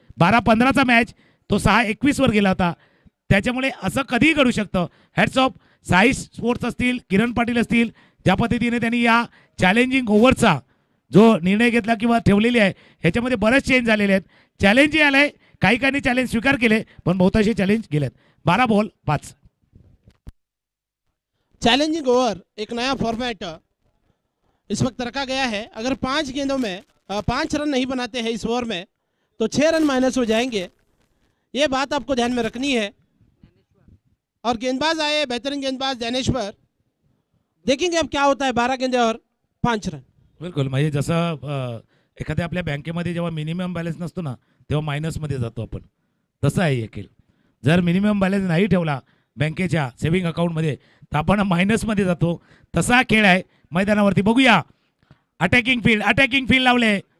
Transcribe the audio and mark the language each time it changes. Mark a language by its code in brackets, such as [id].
[mr] 12-15चा match तो 6-21 वर गेला होता. त्याच्यामुळे असं कधीही घडू शकतं. हॅट्स ऑफ साई स्पोर्ट्स असतील, किरण पाटील असतील, ज्या पद्धतीने त्यांनी या चॅलेंजिंग ओव्हरचा जो निर्णय घेतला किंवा ठेवलेली आहे, ह्याच्यामध्ये बरेच चेंज झालेले आहेत. चॅलेंजही आलंय, काही चॅलेंज स्वीकार केले, पण बहुतांशी चॅलेंज गेलेत. 12 बॉल 5. [hi] चैलेंजिंग ओवर एक नया फॉर्मेट इस वक्त रखा गया है. अगर 5 गेंदों में 5 रन नहीं बनाते हैं इस ओवर में, तो 6 रन माइनस हो जाएंगे. ये बात आपको ध्यान में रखनी है. और गेंदबाज आए, बेहतरीन गेंदबाज ज्ञानेश्वर. देखेंगे अब क्या होता है. 12 गेंदे और 5 रन. [mr] बिलकुल, म्हणजे जसं एखाद्या आपल्या बँकेमध्ये जेव्हा मिनिमम बॅलन्स नसतो ना, तेव्हा मायनसमध्ये जातो आपण, तसं आहे हे खेळ. जर मिनिमम बॅलन्स नाही ठेवला बँकेच्या सेव्हिंग अकाउंटमध्ये तर आपण मायनसमध्ये जातो. तसा खेळ आहे मैदानावरती. बघूया अटॅकिंग फील्ड लावले.